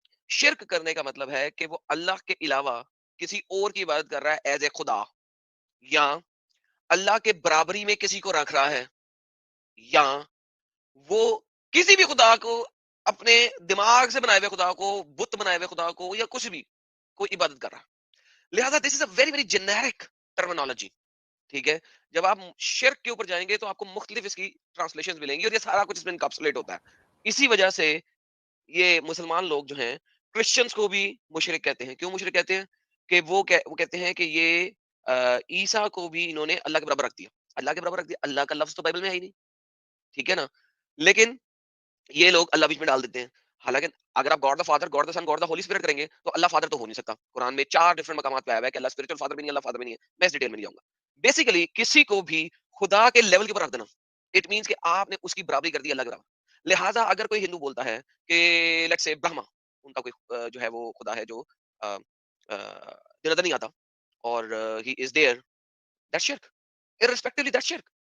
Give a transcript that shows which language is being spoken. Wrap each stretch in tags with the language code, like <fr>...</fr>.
<ur>شرک کرنے کا مطلب ہے کہ وہ اللہ کے علاوہ کسی اور کی عبادت کر رہا ہے ایز اے خدا، یا اللہ کے برابری میں کسی کو رکھ رہا ہے، یا وہ کسی بھی خدا کو اپنے دماغ سے بنائے ہوئے خدا کو، بت بنائے ہوئے خدا کو، یا کچھ بھی کوئی عبادت کر رہا.</ur> <en>لہذا this is a very very generic terminology.</en> <ur>ٹھیک ہے، جب آپ شرک کے اوپر جائیں گے تو آپ کو مختلف اس کی ٹرانسلیشن ملیں گی، اور یہ سارا کچھ اس میں انکیپسولیٹ ہوتا ہے. اسی وجہ سے یہ مسلمان لوگ جو ہیں کرسچنز کو بھی مشرک کہتے ہیں. کیوں مشرک کہتے ہیں؟ کہ وہ کہتے ہیں کہ یہ عیسیٰ کو بھی انہوں نے اللہ کے برابر رکھ دیا. اللہ کے برابر رکھ دیا، اللہ کا لفظ تو بائبل میں ہے ہی نہیں. ٹھیک ہے نا، لیکن یہ لوگ اللہ بیچ میں ڈال دیتے ہیں. حالانکہ اگر آپ God the father, God the sun, God the Holi spirit کریں گے تو اللہ فادر تو ہو نہیں سکتا. قرآن میں 4 ڈفرنٹ مقامات پہ آیا ہوا ہے کہ اللہ اسپرچوئل فادر بھی نہیں، اللہ فادر بھی نہیں ہے. میں اس ڈیٹیل میں نہیں جاؤں گا. بیسیکلی کسی کو بھی خدا کے لیول کے اوپر رکھ دینا، اٹ مینس کہ آپ نے اس کی برابری کر دی اللہ کے برابر. لہٰذا اگر کوئی ہندو بولتا ہے کہ لیٹس سے برہما، ان کا کوئی جو ہے وہ خدا ہے جو نظر نہیں آتا، اور ہی از دیئر، دیٹ شرک، irrespectively دیٹ شرک.</ur>